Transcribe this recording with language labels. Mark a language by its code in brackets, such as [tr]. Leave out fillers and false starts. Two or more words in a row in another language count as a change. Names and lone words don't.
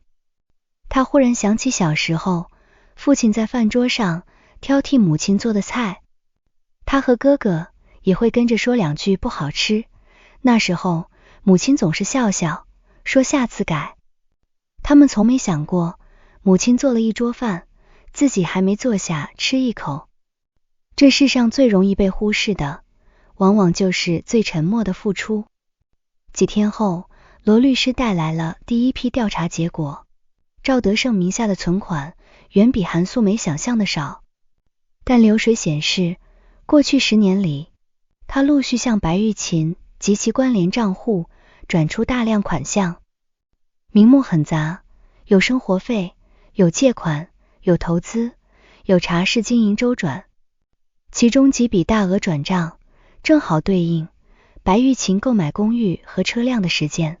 [zh] 他忽然想起小時候，父親在飯桌上挑剔母親做的菜，他和哥哥也會跟着說兩句不好吃，那時候母親總是笑笑，說下次改。他們從沒想過，母親做了一桌飯，自己還沒坐下吃一口。這世上最容易被忽視的，往往就是最沉默的付出。幾天後，羅律師帶來了第一批調查結果，趙德勝名下的存款遠比韓素梅想象的少，但流水顯示，過去10年裡，他陸續向白玉琴及其關聯賬戶轉出大量款項，名目很雜，有生活費，有借款，有投資，有茶室經營周轉，其中幾筆大額轉賬正好對應白玉琴購買公寓和車輛的時間。